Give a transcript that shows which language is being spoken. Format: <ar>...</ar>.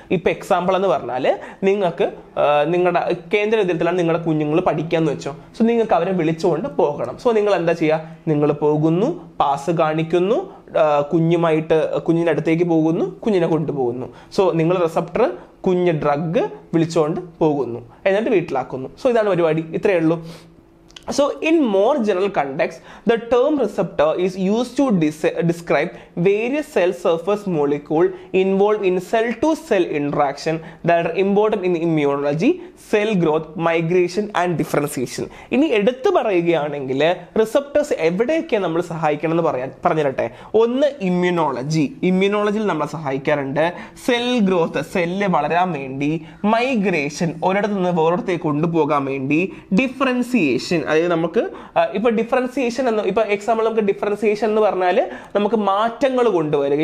<ml>ഇപ്പൊ എക്സാമ്പിൾ എന്ന് പറഞ്ഞാൽ നിങ്ങൾക്ക് നിങ്ങളുടെ കേന്ദ്ര വിദ്യാലയത്തിലാണ് നിങ്ങളുടെ കുഞ്ഞുങ്ങൾ പഠിക്കാന്ന് വെച്ചോ. സോ നിങ്ങൾക്ക് അവരെ വിളിച്ചുകൊണ്ട് പോകണം. സോ നിങ്ങൾ എന്താ ചെയ്യുക? നിങ്ങൾ പോകുന്നു, പാസ് കാണിക്കുന്നു, കുഞ്ഞിന്റെ അടുത്തേക്ക് പോകുന്നു, കുഞ്ഞിനെ കൊണ്ടുപോകുന്നു. സോ നിങ്ങൾ റിസപ്റ്റർ കുഞ്ഞ് ഡ്രഗ് വിളിച്ചുകൊണ്ട് പോകുന്നു, എന്നിട്ട് വീട്ടിലാക്കുന്നു. സോ ഇതാണ് പരിപാടി. ഇത്രയേ ഉള്ളൂ.</ml> <en>So in more general context, the term receptor is used to describe various cell surface molecules involved in cell-to-cell interaction that are important in immunology, cell growth, migration and differentiation.</en> <ml>ഇനി എടുത്തു പറയുകയാണെങ്കിൽ receptors എവിടെയൊക്കെ നമ്മൾ സഹായിക്കണം എന്ന് പറഞ്ഞിരട്ടെ. ഒന്ന് ഇമ്മ്യൂണോളജിയിൽ നമ്മളെ സഹായിക്കാറുണ്ട്. സെൽ ഗ്രോത്ത്, സെല്ല് വളരാൻ വേണ്ടി. മൈഗ്രേഷൻ, ഒരിടത്ത് നിന്ന് വേറൊരിടത്തേക്ക് കൊണ്ടുപോകാൻ വേണ്ടി. ഡിഫറൻസിയേഷൻ, നമുക്ക് ഇപ്പൊ ഡിഫറൻസിയേഷൻ എന്ന് ഇപ്പൊ എക്സാമ്പിൾ നമുക്ക് ഡിഫറൻസിയേഷൻ എന്ന് പറഞ്ഞാൽ നമുക്ക് മാറ്റങ്ങൾ കൊണ്ടുവരിക.</ml>